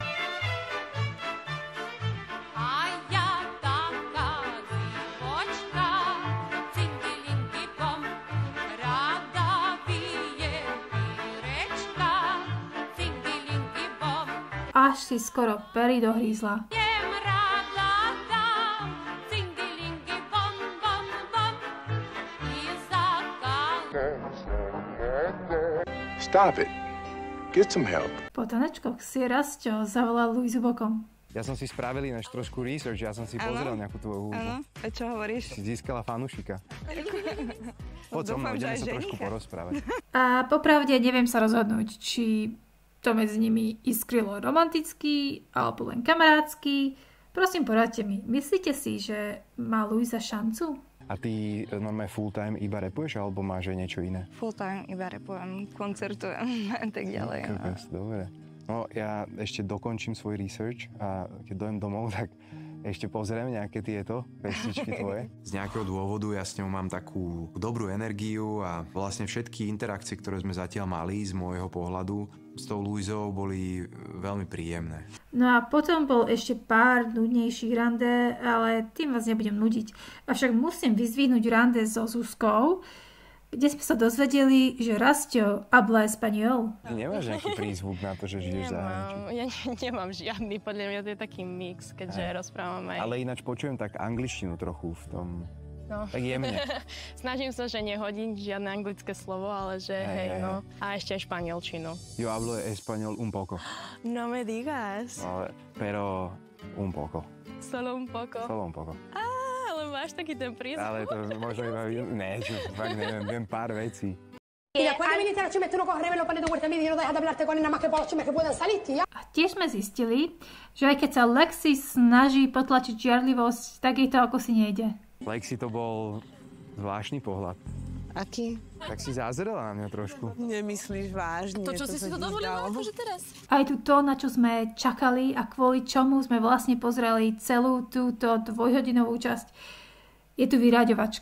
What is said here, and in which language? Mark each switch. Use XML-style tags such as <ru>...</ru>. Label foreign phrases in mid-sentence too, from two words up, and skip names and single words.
<sk>Až si skoro pery dohrízla.</sk> <en>Stop it. Get some help.</en> <sk>Po tanečkoch si Rasťo zavolal Luizu bokom. Ja som si spravil ináč trošku research, ja som si pozrel nejakú tvoju hudbu. Áno, a čo hovoríš? Si získala fanúšika. Poď so mnou, ideme sa trošku porozprávať. A popravde neviem sa rozhodnúť, či to medzi nimi iskrilo romanticky alebo len kamarátsky. Prosím, poradte mi, myslíte si, že má Luisa šancu? A ty normálne</sk> <en>full time</en> <sk>iba rapuješ, alebo máš aj niečo iné?</sk> <en>Full time</en> <sk>iba rapujem, koncertujem a tak ďalej. No. Dobre. No ja ešte dokončím svoj research a keď dojem domov, tak ešte pozriem nejaké tieto pesničky tvoje. Z nejakého dôvodu ja s ňou mám takú dobrú energiu a vlastne všetky interakcie, ktoré sme zatiaľ mali z môjho pohľadu s tou Luizou, boli veľmi príjemné. No a potom bol ešte pár nudnejších rande, ale tým vás nebudem nudiť. Avšak musím vyzdvihnúť rande so Zuzkou, kde sme sa dozvedeli, že Rasťo</sk> <es>habla español.</es> <sk>Ty nemáš nejaký prízvuk na to, že žiješ v zahraničí? Ja nemám žiadny, podľa mňa to je taký mix, keďže rozprávam aj... Ale ináč počujem tak angličtinu trochu v tom... No. Tak jemne. Snažím sa, že nehodím žiadne anglické slovo, ale že hej, no. A ešte aj španielčinu.</sk> <es>Yo hablo español un poco. No me digas. No, pero un poco. Solo un poco. Solo un poco.</es> <sk>Ale máš taký ten prízvuk. Ale to možno iba... Ne, fakt neviem, viem pár vecí.</sk> <es>Y después de venirte a la tú no coges los panes de vuelta y no dejas de hablarte con él nada más que por los chismes que puedan salir, tía.</es> <sk>A tiež sme zistili, že aj keď sa Lexi snaží potlačiť žiarlivosť, tak jej to ako si nejde. Lexi, to bol zvláštny pohľad. Aký? Tak si zázerala na mňa trošku. Nemyslíš vážne? To, čo si to dovolila, akože teraz? Aj tu to, na čo sme čakali a kvôli čomu sme vlastne pozreli celú túto 2-hodinovú časť, je tu vyraďovačka.</sk>